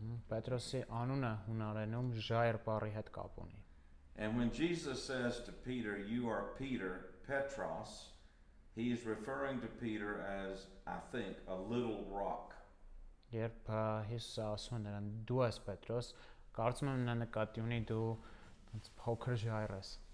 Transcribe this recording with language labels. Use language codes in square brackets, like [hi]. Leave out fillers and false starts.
[hy] Պետրոսի անունը հունարենում ժայռ բառի հետ կապ ունի։ [en] And when Jesus says to Peter, "You are Peter, Petros," he is referring to Peter as, I think, a little rock. [hy] Երբ Հիսուսը ասում է նրան դու ես Պետրոս, կարծում եմ նա նկատի ունի դու փոքր ժայռ ես։